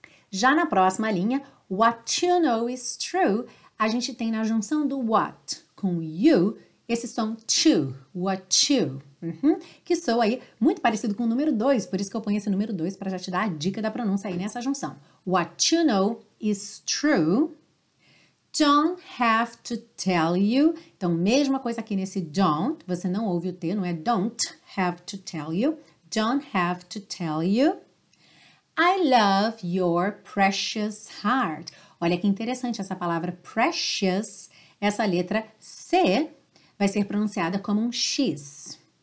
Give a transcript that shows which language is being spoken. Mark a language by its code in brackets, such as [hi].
[pt] Já na próxima linha, [en] what you know is true, [pt] a gente tem na junção do what com you, esse som to, what you, que soa aí muito parecido com o número 2, por isso que eu ponho esse número 2 para já te dar a dica da pronúncia aí nessa junção. [en] What you know is true, don't have to tell you. [pt] Então, mesma coisa aqui nesse don't, você não ouve o T, não é [en] don't have to tell you, [pt] don't have to tell you. [en] I love your precious heart. [pt] Olha que interessante essa palavra precious, essa letra C vai ser pronunciada como um X.